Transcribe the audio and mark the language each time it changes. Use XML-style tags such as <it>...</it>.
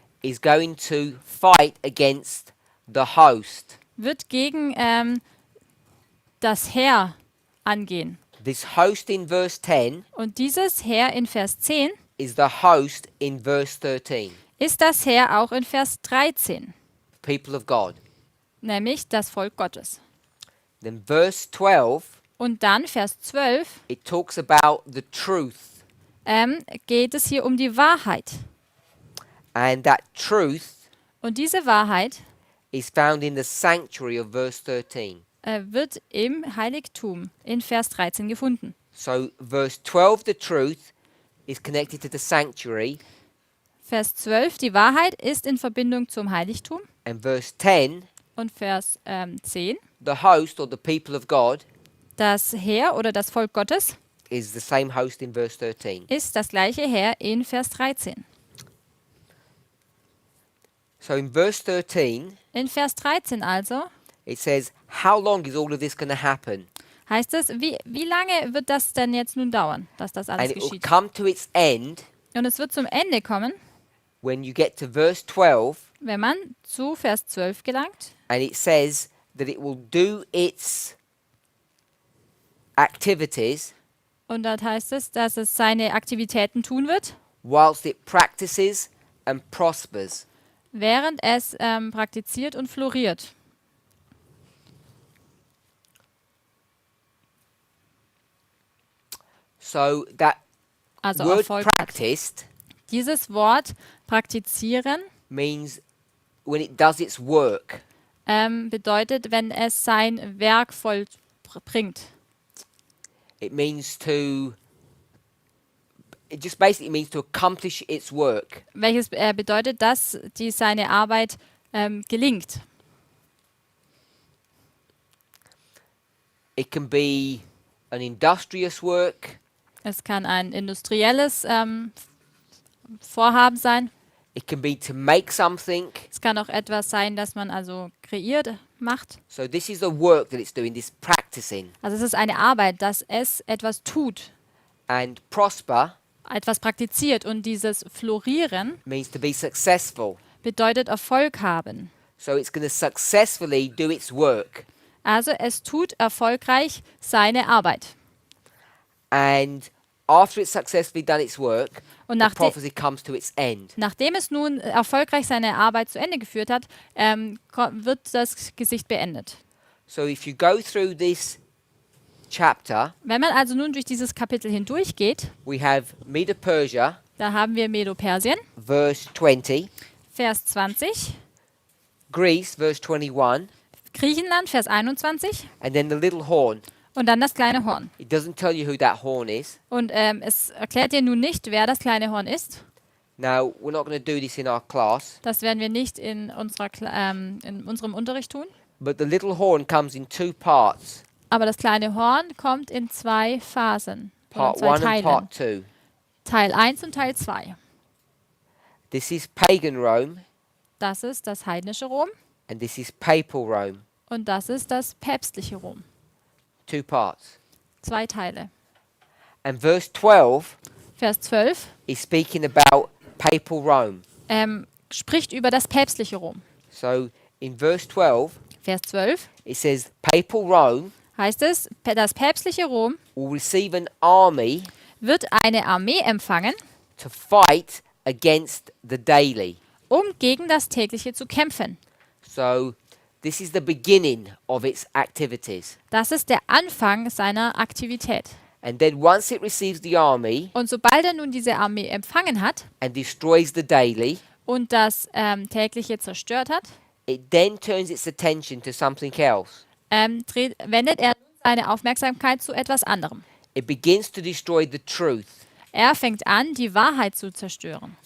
<en>is going to fight against the host.</en> <de>wird gegen das Heer angehen.</de> <en>This host in verse 10</en> <de>Und dieses Heer in Vers 10</de> <en>is the host in verse 13,</en> <de>ist das Heer auch in Vers 13,</de> <en>people of God.</en> <de>nämlich das Volk Gottes.</de> <en>Then verse 12,</en> <de>Und dann Vers 12</de> <en>it talks about the truth.</en> <de>geht es hier um die Wahrheit.</de> <en>And that truth</en> <de>Und diese Wahrheit</de> <en>is found in the sanctuary of verse 13.</en> <de>Wird im Heiligtum in Vers 13 gefunden.</de> <en>So verse 12, the truth, is connected to the sanctuary.</en> <de>Vers 12, die Wahrheit ist in Verbindung zum Heiligtum.</de> <en>And verse 10,</en> <de>Und Vers 10,</de> <en>the host or the people of God,</en> <de>das Heer oder das Volk Gottes</de> <en>is the same host in verse 13.</en> <de>ist das gleiche Heer in Vers 13.</de> <en>So in verse 13,</en> <de>In Vers 13 also</de> <en>it says, how long is all of this going to happen?</en> <de>heißt es, wie lange wird das denn jetzt nun dauern, dass das alles</de> <en>And it will</en> <de>geschieht?</de> <en>come to its end</en> <de>Und es wird zum Ende kommen,</de> <en>when you get to verse 12,</en> <de>wenn man zu Vers 12 gelangt.</de> <en>and it says that it will do its activities</en> <de>Und dort heißt es, dass es seine Aktivitäten tun wird,</de> <en>whilst it practices and prospers.</en> <de>während es praktiziert und floriert.</de> <en>So that</en> <de>Also</de> <en>word</en> <de>Erfolg hat.</de> <en>practiced</en> <de>Dieses Wort praktizieren</de> <en>means when it does its work.</en> <de>bedeutet, wenn es sein Werk vollbringt.</de> <en>It means to, it just basically means to accomplish its work.</en> <de>Welches bedeutet, dass seine Arbeit gelingt.</de> <en>It can be an industrious work.</en> <de>Es kann ein industrielles Vorhaben sein.</de> <en>It can be to make something.</en> <de>Es kann auch etwas sein, das man also kreiert, macht.</de> <en>So this is the work that it's doing, this practicing.</en> <de>Also es ist eine Arbeit, dass es etwas tut,</de> <en>And prosper</en> <de>etwas praktiziert. Und dieses Florieren</de> <en>means to be successful.</en> <de>bedeutet Erfolg haben.</de> <en>So it's going to successfully do its work.</en> <de>Also es tut erfolgreich seine Arbeit.</de> <en>And after it's successfully done its work,</en> <de>Und</de> <en>the</en> <de>nachdem</de> <en>prophecy comes to its end.</en> <de>Nachdem es nun erfolgreich seine Arbeit zu Ende geführt hat, wird das Gesicht beendet.</de> <en>So if you go through this chapter,</en> <de>Wenn man also nun durch dieses Kapitel hindurchgeht,</de> <en>we have Medo-Persia,</en> <de>da haben wir Medo-Persien,</de> <en>verse 20,</en> <de>Vers 20,</de> <en>Greece, verse 21,</en> <de>Griechenland, Vers 21</de> <en>and then the little horn.</en> <de>und dann das kleine Horn.</de> <en>It doesn't tell you who that horn is.</en> <de>Und es erklärt dir nun nicht, wer das kleine Horn ist.</de> <en>Now, we're not going to do this in our class,</en> <de>Das werden wir nicht in unserem Unterricht tun.</de> <en>but the little horn comes in two parts,</en> <de>Aber das kleine Horn kommt in zwei Phasen, oder in zwei</de> <en>1 and</en> <de>Teilen.</de> <en>part 2.</en> <de>Teil 1 und Teil 2.</de> <en>This is pagan Rome,</en> <de>Das ist das heidnische Rom</de> <en>and this is papal Rome.</en> <de>und das ist das päpstliche Rom.</de> <en>Two parts.</en> <de>Zwei Teile.</de> <en>And verse 12</en> <de>Vers 12</de> <en>is speaking about papal Rome.</en> <de>spricht über das päpstliche Rom.</de> <en>So in verse 12,</en> <de>Vers 12</de> <en>it says papal Rome</en> <de>heißt es, das päpstliche Rom</de> <en>will receive an army</en> <de>wird eine Armee empfangen,</de> <en>to fight against the daily.</en> <de>um gegen das tägliche zu kämpfen.</de> <en>So this is the beginning of its activities.</en> <de>Das ist der Anfang seiner Aktivität.</de> <en>And then once it receives the army</en> <de>Und sobald er nun diese Armee empfangen hat</de> <en>and destroys the daily,</en> <de>und das tägliche zerstört hat,</de> <en>it then turns its attention to something else.</en> <de>wendet er seine Aufmerksamkeit zu etwas anderem.</de> <en>It begins to destroy the truth.</en> <de>Er fängt an, die Wahrheit zu zerstören.</de>